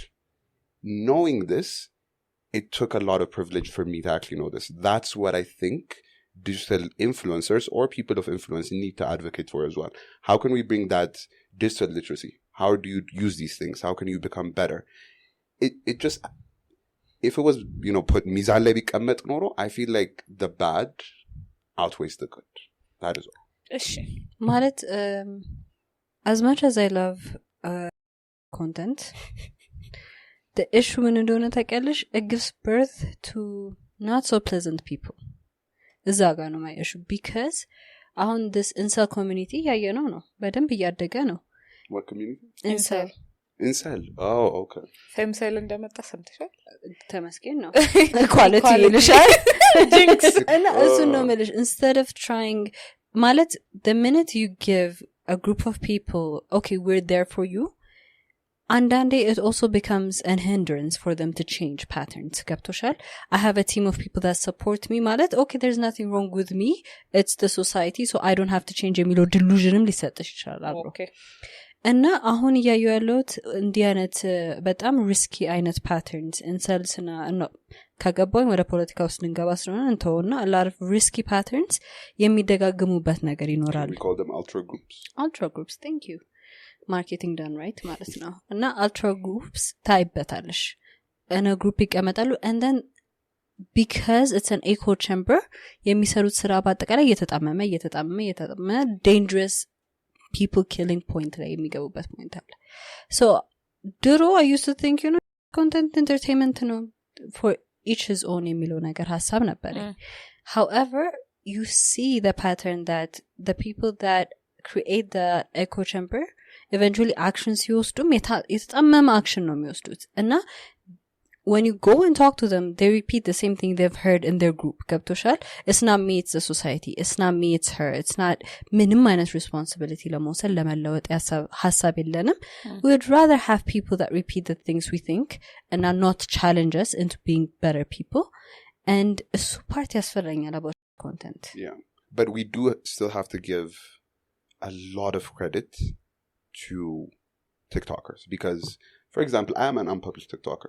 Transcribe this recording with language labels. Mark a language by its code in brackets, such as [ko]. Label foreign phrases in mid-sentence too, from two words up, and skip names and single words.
[en] Knowing this, it took a lot of privilege for me to actually know this. That's what I think digital influencers or people of influence need to advocate for as well. How can we bring that digital literacy? How do you use these things? How can you become better? It just, if it was, put [am] ሚዛን ላይ ቢቀመጥ ኖሮ, [en] I feel like the bad outweighs the good. That is all. [am] እሺ [en] ማለት as much as I love content, the issue [am] ምን እንደሆነ ታውቂያለሽ? [en] It gives birth to not so pleasant people. [am] እዛ ጋር ነው [en] my issue, because [am] አሁን [en] this incel community [am] ያየነው ነው, በደንብ እያደገ ነው. [en] What community? incel. Oh, okay. [am] femcel እንደመጣ ሰምተሻል? ተመስገን ነው. quality ይልሻል. [en] jinx. [am] እና እሱ ነው የምልሽ, [en] instead of trying, ማለት the minute you give a group of people, okay, we're there for you, and then it also becomes an hindrance for them to change patterns. ገብቶሻል? I have a team of people that support me, ማለት okay, there's nothing wrong with me, it's the society, so I don't have to change የሚለው delusionም [am] ሊሰጥሽ ይችላል አብሮ. [en] Okay. [am] እና አሁን እያየሁ ያለሁት እንዲህ አይነት በጣም ሪስኪ አይነት ፓተርንስ ኢንሰልስና ከገባኝ ወደ ፖለቲካ ውስጥ ልንገባ ስለሆነ እንተውና [en] a lot of risky patterns [am] የሚደጋግሙበት ነገር ይኖራል. [en] We call them ultra groups. Ultra groups, thank you. Marketing done right [am] ማለት ነው. እና [en] ultra groups [am] ታይበታለሽ. እነ ግሩፕ ይቀመጣሉ, [en] and then because it's an echo chamber [am] የሚሰሩት ስራ በአጠቃላይ እየተጣመመ [en] dangerous people killing point [am] ላይ የሚገቡበት [en] point አለ. So ድሮ I used to think, content entertainment ነው, for each his own [am] የሚለው ነገር ሀሳብ ነበር. [en] However, you see the pattern that the people that create the echo chamber eventually actions [am] ሲወስዱም የተጣመመ [en] action [am] ነው የሚወስዱት. [en] እና when you go and talk to them, they repeat the same thing they've heard in their group. [am] ገብቶሻል? [en] It's not me, it's the society. It's not me, it's her. It's not [am] ምንም አይነት [en] responsibility [am] ለመውሰድ ለመለወጥ ሀሳብ የለንም. [en] We would rather have people that repeat the things we think and not challenge us into being better people. And እሱ part ያስፈራኛል about content. Yeah. But we do still have to give a lot of credit to TikTokers because, for example, I am an unpublished TikToker.